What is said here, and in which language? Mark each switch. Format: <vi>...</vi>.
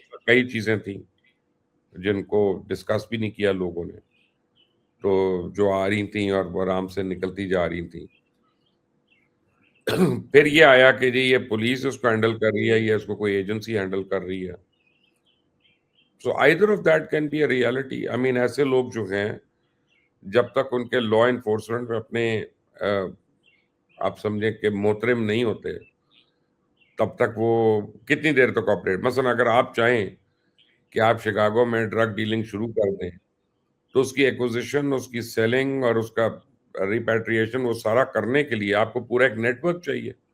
<ur>کئی چیزیں تھیں جن کو ڈسکس بھی نہیں کیا لوگوں نے، تو جو آ رہی تھیں اور وہ آرام سے نکلتی جا رہی تھیں. پھر یہ آیا کہ جی یہ پولیس اس کو ہینڈل کر رہی ہے یا اس کو کوئی ایجنسی ہینڈل کر رہی ہے. سو</ur> <en>either of that can be a reality. I mean</en> <ur>ایسے لوگ جو ہیں جب تک ان کے لا انفورسمنٹ میں اپنے آپ سمجھیں کہ محترم نہیں ہوتے تب تک وہ کتنی دیر تک آپریٹ. مثلا اگر آپ چاہیں کہ آپ شکاگو میں ڈرگ ڈیلنگ شروع کر دیں تو اس کی ایکوزیشن، اس کی سیلنگ اور اس کا ریپیٹریشن وہ سارا کرنے کے لیے آپ کو پورا ایک نیٹ ورک چاہیے.</ur>